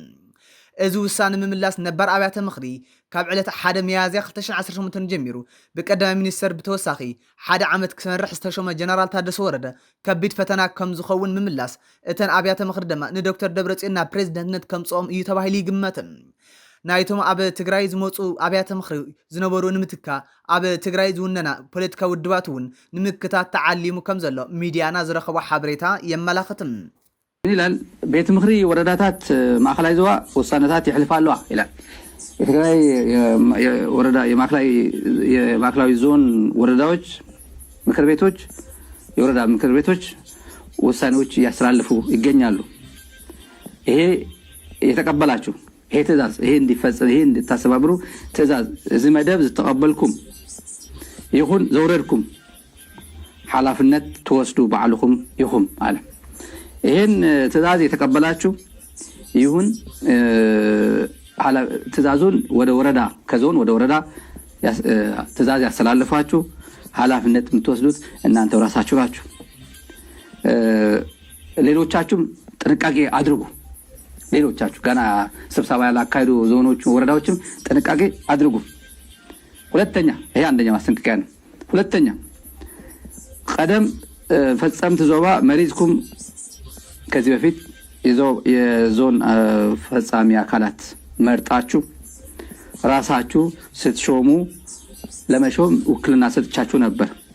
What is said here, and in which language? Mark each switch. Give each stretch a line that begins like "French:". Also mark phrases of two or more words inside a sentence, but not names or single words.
Tigrinya: እዚ ውሳነ ምምላስ ነባር ኣብያተ ምኽሪ ካብ ዕለት 1 ሚያዝያ 2018 ጀሚሩ በቀዳማይ ሚኒስትር ብተወሳኺ ሓደ ዓመት ክመርሕ ዝተሾመ ጀነራል ታደሰ ወረደ ከቢድ ፈተና ከም ዝኸውን ምምላስ እተን ኣብያተ ምኽሪ ድማ ንዶክተር ደብረጽዮን ናብ ፕሬዝዳንትነት ከምጾም እዩ ተባሂሉ ይግመት ናይቶም ኣብ ትግራይ ዝመጹ ኣብያተ ምኽሪ ዝነበሩ ንምትካ ኣብ ትግራይ ዝውነና ፖለቲካዊ ውድባት እውን ንምክታት ተዓሊሙ ከም ዘሎ ሚድያና ዝረኸቦ ሓበሬታ የመላኽትም
Amharic: ይላል
Tigrinya: ቤት ምኽሪ ወረዳታት ማእከላይ ዞባ ውሳነታት ይሕልፋሉ
Amharic: ይላል ትግራይ ወረዳ የማእከላዊ ዞን ወረዳዎች ምክር ቤቶች የወረዳ ምክር ቤቶች ውሳኔዎች ያስተላልፉ ይገኛሉ ይሄ የተቀበላችሁ ይሄ ትእዛዝ ይሄ እንዲፈጸም ይሄ እንድታሰባብሩ ትእዛዝ
Tigrinya: እዚ መደብ ዝተቀበልኩም ይኹን ዘውረድኩም ኃላፊነት ተወስዱ ባዕልኩም ይኹም
Amharic: አለ ይሄን ትእዛዝ የተቀበላችሁ ይሁን ትእዛዙን ወደ ወረዳ ከዞን ወደ ወረዳ ትእዛዝ ያስተላልፋችሁ ኃላፊነት የምትወስዱት እናንተ ራሳችሁ ናችሁ ሌሎቻችሁም ጥንቃቄ አድርጉ ሌሎቻችሁ ገና ስብሰባ ያላካሄዱ ዞኖች ወረዳዎችም ጥንቃቄ አድርጉ ሁለተኛ ይሄ አንደኛ ማስጠንቀቂያ ነው ሁለተኛ
Tigrinya: ቀደም ፈጸምት ዞባ መሪዝኩም
Amharic: ከዚህ በፊት የዞን ፈጻሚ አካላት መርጣችሁ ራሳችሁ ስትሾሙ ለመሾም ውክልና ሰጥቻችሁ ነበር